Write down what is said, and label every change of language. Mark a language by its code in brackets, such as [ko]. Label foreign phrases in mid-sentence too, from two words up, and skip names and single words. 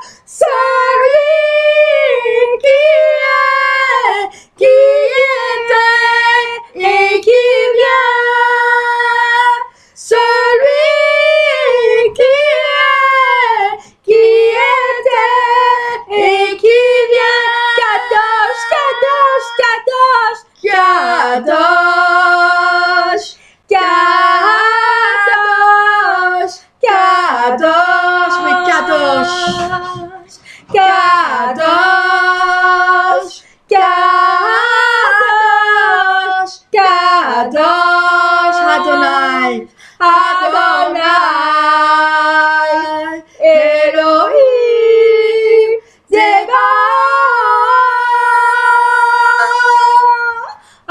[fr] Celui qui était et qui vient. Celui qui était et qui vient. [he] קדוש, קדוש, קדוש, קדוש, קדוש, קדוש, oui, Kadosh, קדוש, קדוש, קדוש, אדוני, אדוני, אלוהים, צבאות.